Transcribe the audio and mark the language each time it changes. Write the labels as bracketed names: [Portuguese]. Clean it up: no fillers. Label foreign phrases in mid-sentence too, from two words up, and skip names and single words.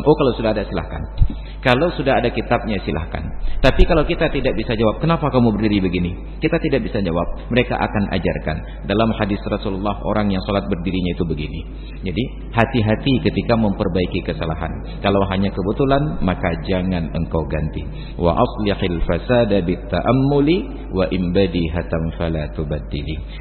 [Indonesian] Oh, kalau sudah ada silahkan. Kalau sudah ada kitabnya silahkan. Tapi kalau kita tidak bisa jawab, kenapa kamu berdiri begini? Kita tidak bisa jawab. Mereka akan ajarkan. Dalam hadis Rasulullah, orang yang sholat berdirinya itu begini. Jadi hati-hati ketika memperbaiki kesalahan. Kalau hanya kebetulan, maka jangan engkau ganti. [Arabic] وأصلح الفساد بالتأمل وإن بدا حتم فلا تبدل.